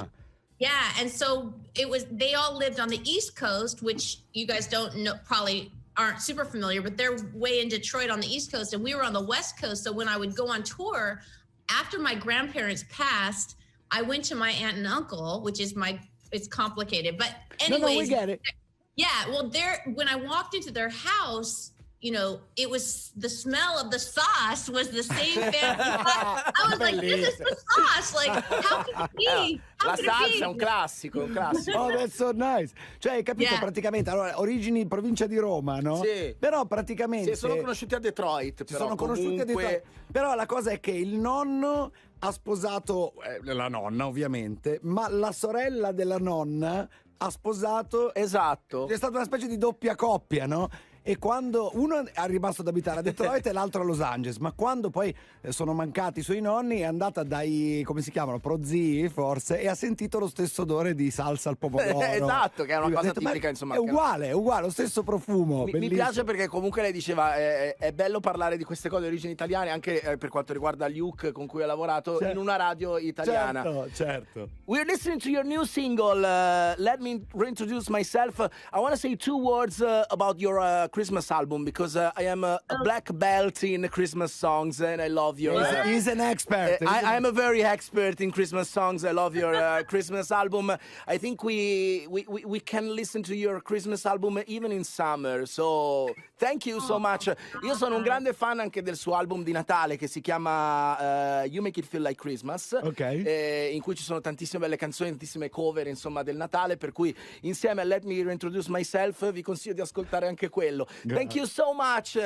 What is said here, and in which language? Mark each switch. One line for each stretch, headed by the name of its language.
English: So yeah, and so they all lived on the East Coast, which you guys don't know, probably aren't super familiar, but they're way in Detroit on the East Coast, and we were on the West Coast. So when I would go on tour, after my grandparents passed, I went to my aunt and uncle, it's complicated, but anyways. No, we get it. Yeah, well, when I walked into their house, it was the smell of the sauce was the same family. I was like, this is the sauce. Like, how can it be?
Italian: La salsa è un classico,
English: Oh, that's so nice.
Italian: Cioè, hai capito praticamente, allora, origini provincia di Roma, no? Sì. Però praticamente... Sì, sono conosciuti a Detroit, però sono conosciuti a Detroit. Però la cosa è che il nonno ha sposato, la nonna ovviamente, ma la sorella della nonna ha sposato... Esatto. È stata una specie di doppia coppia, no? E quando uno è rimasto ad abitare a Detroit e l'altro a Los Angeles, ma quando poi sono mancati i suoi nonni è andata dai, come si chiamano, prozii forse, e ha sentito lo stesso odore di salsa al pomodoro. Esatto, che è una cosa tipica, insomma. È uguale, lo stesso profumo. Mi piace perché comunque lei diceva è bello parlare di queste cose di origini italiane anche per quanto riguarda Luke con cui ha lavorato in una radio italiana. Certo.
English: We're listening to your new single, Let Me Reintroduce Myself. I want to say 2 words about your Christmas album because I am a black belt in Christmas songs and I love your... He's an expert. I'm a very expert in Christmas songs. I love your Christmas album. I think we can listen to your Christmas album even in summer. So thank you so much.
Italian: Io sono un grande fan anche del suo album di Natale che si chiama You Make It Feel Like Christmas. Ok. In cui ci sono tantissime belle canzoni, tantissime cover insomma del Natale, per cui insieme a Let Me Reintroduce Myself vi consiglio di ascoltare anche quello.
English: Thank you so much.